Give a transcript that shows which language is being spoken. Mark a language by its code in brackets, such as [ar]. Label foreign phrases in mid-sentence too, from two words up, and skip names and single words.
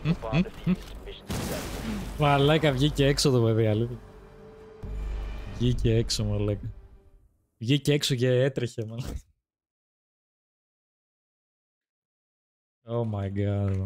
[en] Hostile bomb defused. Mission successful. [el] Μαλάκα, βγήκε έξω το παιδί, αλήθεια. Βγήκε έξω, μαλάκα. Βγήκε έξω και έτρεχε, μαλάκα. [en] Oh my god.